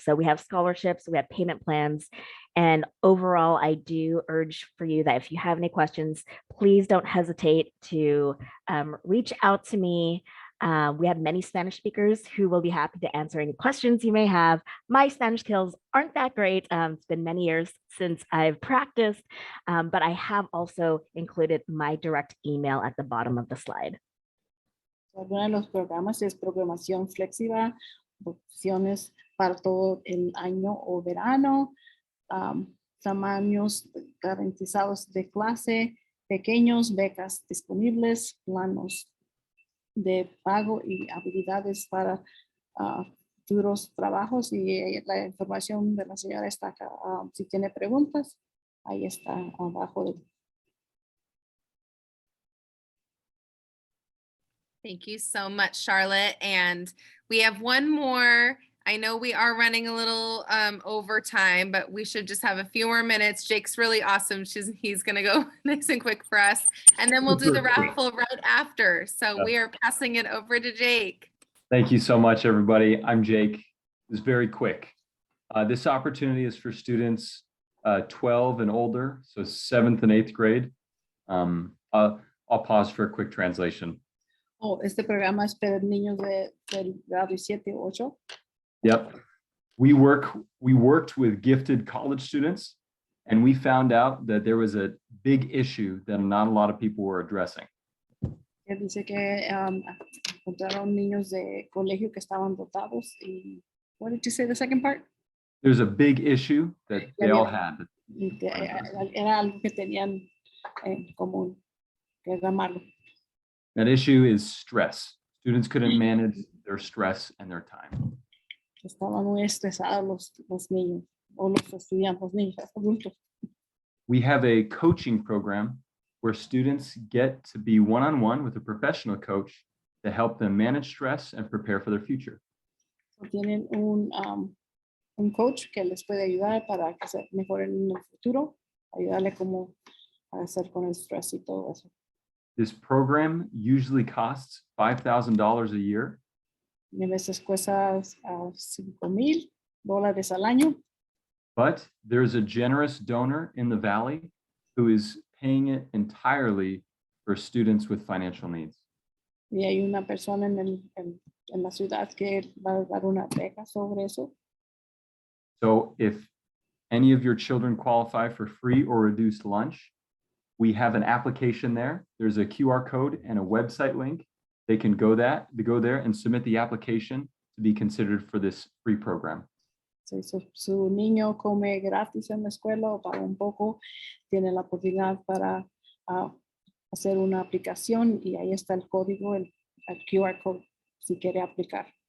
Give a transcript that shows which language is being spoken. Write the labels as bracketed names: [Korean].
[English] So we have scholarships, we have payment plans, and overall, I do urge for you that if you have any questions, please don't hesitate to reach out to me. We have many Spanish speakers who will be happy to answer any questions you may have. My Spanish skills aren't that great. It's been many years since I've practiced, but I have also included my direct email at the bottom of the slide. [Spanish] Algunos de los programas es programación flexible, opciones para todo el año o verano, tamaños garantizados de clase, pequeños, becas disponibles, planos de pago y habilidades para futuros trabajos, y la información de la señora está acá. Si tiene preguntas, ahí está abajo. [English] Thank you so much, Charlotte. And we have one more. I know we are running a little over time, but we should just have a few more minutes. Jake's really awesome. He's going to go nice and quick for us. And then we'll do the raffle right after. So we are passing it over to Jake. Thank you so much, everybody. I'm Jake. It's very quick. This opportunity is for students 12 and older, so 7th and 8th grade. I'll pause for a quick translation. [Spanish] Oh, este programa es para niños del grado 7 y 8. [English] Yep. We worked with gifted college students, and we found out that there was a big issue that not a lot of people were addressing. [Spanish] Él dice que encontraron niños de colegio que estaban dotados y, [English] what did you say the second part? There's a big issue that they all had. [Spanish] y que era algo que tenían en común, que era malo. [English] That issue is stress. Students couldn't manage their stress and their time. [Spanish] Estaban muy estresados los niños, o los estudiantes, los niños, adultos. [English] We have a coaching program where students get to be one-on-one with a professional coach to help them manage stress and prepare for their future. [Spanish] Tienen un coach que les puede ayudar para que se mejoren en el futuro, ayudarle cómo hacer con el estrés y todo eso. [English] This program usually costs $5,000 a year, [Spanish] Y a veces cuesta $5,000 al año, [English] but there's a generous donor in the Valley who is paying it entirely for students with financial needs. [Spanish] y hay una persona en la ciudad que va a dar una beca sobre eso. [English] So if any of your children qualify for free or reduced lunch, we have an application there. There's a QR code and a website link. They can go there and submit the application to be considered for this free program. [Spanish] Si su niño come gratis en la escuela o paga un poco, tiene la oportunidad para hacer una aplicación y ahí está el código, el QR code, si quiere aplicar.